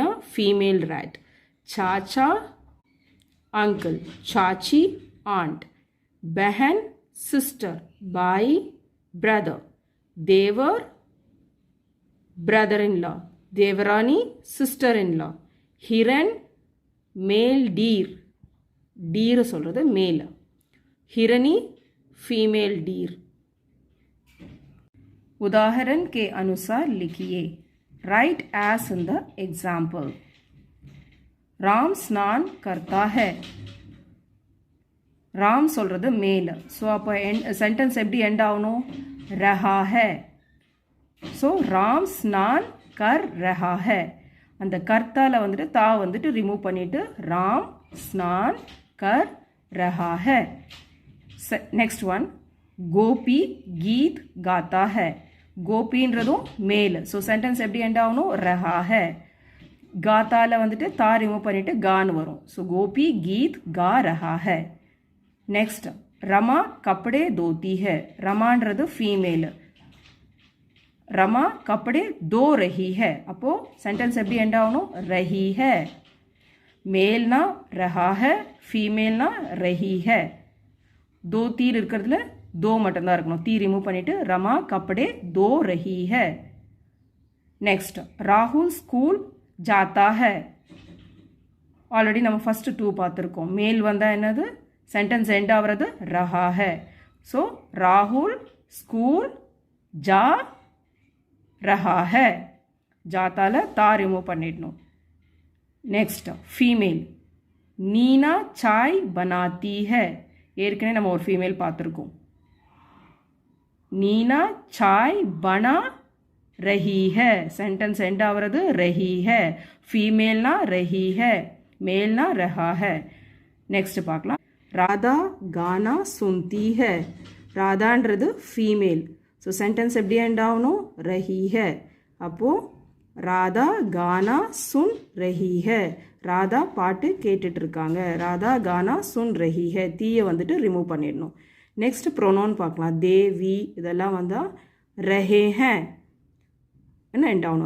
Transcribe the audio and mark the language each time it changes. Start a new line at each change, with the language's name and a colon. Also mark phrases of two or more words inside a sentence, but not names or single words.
English: female rat, chacha uncle, chachi aunt, behan sister, bai brother, devar brother-in-law, devarani sister-in-law, hiran male deer, deer சொல்கிறது மேல், हिरनी female deer.
Hindi: उदाहरण के अनुसार लिखिए.
English: write as in the example.
Hindi: राम स्नान करता है.
Tamil: राम சொல்கிறது மேல். ஸோ அப்போ சென்டென்ஸ் எப்படி எண்ட் ஆகணும்?
Hindi: रहा है. सो राम स्नान कर रहा है.
Tamil: அந்த கர்த்தால வந்துட்டு தா வந்துட்டு ரிமூவ் பண்ணிட்டு
Hindi: राम स्नान कर रहा है.
English: next one,
Hindi: गोपी गीत गाता है.
Tamil: गोपीன்றதும் மேல். ஸோ சென்டென்ஸ் எப்படி எண்ட் ஆகணும்?
Hindi: रहा है.
Tamil: காத்தால வந்துட்டு தா ரிமூவ் பண்ணிட்டு கான்னு வரும்.
Hindi: ஸோ गोपी गीत गा रहा है. நெக்ஸ்ட், रमा कपड़े धोती है.
Tamil: ரமான்றது ஃபீமேல்.
Hindi: रमा कपड़े धो रही है.
Tamil: அப்போ சென்டென்ஸ் எப்படி எண்ட் ஆகணும்?
Hindi: रही है. मेलना रहा है, फीमेलना रही है. दो तीर
Tamil: இருக்கிறதுல दो மட்டும்தான் இருக்கணும். தீ ரிமூவ் பண்ணிட்டு
Hindi: रमा कपड़े धो रही है. नेक्स्ट, राहुल स्कूल जाता है.
Tamil: ஆல்ரெடி நம்ம ஃபர்ஸ்ட் 2 பார்த்துருக்கோம். மேல் வந்தால் என்னது? சென்டென்ஸ் எண்ட் ஆகிறது
Hindi: रहा है. ஸோ राहुल स्कूल जा रहा है.
Tamil: ஜாத்தால தா ரிமூவ் பண்ணிடணும்.
English: next, female.
Hindi: नीना चाय बनाती है.
Tamil: ஏற்கனவே நம்ம ஒரு ஃபீமேல் பார்த்துருக்கோம்.
Hindi: नीना चाय बना रही है.
English: sentence end
Tamil: ஆகிறது
Hindi: रही है. फीमेलனா रही है, मेलना रहा है. नेक्स्ट பார்க்கலாம். राधा गाना सुनती है.
Tamil: ராதான்றது ஃபீமேல். ஸோ சென்டென்ஸ் எப்படி எண்ட் ஆகணும்?
Hindi: रही है. அப்போது राधा गाना सुन रही है.
Tamil: ராதா பாட்டு கேட்டுட்டு இருக்காங்க.
Hindi: राधा गाना सुन रही है.
Tamil: தீயை வந்துட்டு ரிமூவ் பண்ணிடணும். நெக்ஸ்ட் ப்ரொனவுன் பார்க்கலாம். தே வி இதெல்லாம் வந்தால்
Hindi: रहे है
Tamil: என்ன எண்ட் ஆகணும்?